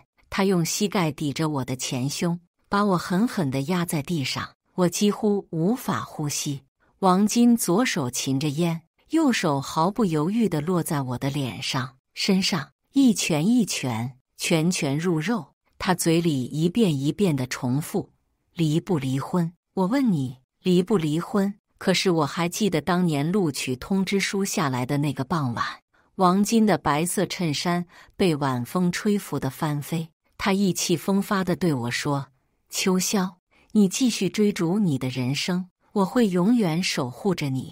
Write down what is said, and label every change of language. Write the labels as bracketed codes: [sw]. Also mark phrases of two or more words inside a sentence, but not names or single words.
[zh] 他用膝蓋抵着我的前胸，把我狠狠地壓在地上，我幾乎無法呼吸。王金左手噙着煙，右手毫不猶豫地落在我的臉上、身上，一拳一拳，拳拳入肉。他嘴裡一遍一遍地重複：離不離婚？我問你，離不離婚？可是我還記得當年錄取通知書下來的那個傍晚，王金的白色襯衫被晚風吹拂得翻飛。他意氣風發地對我說：秋宵，你繼續追逐你的人生，我會永遠守護着你。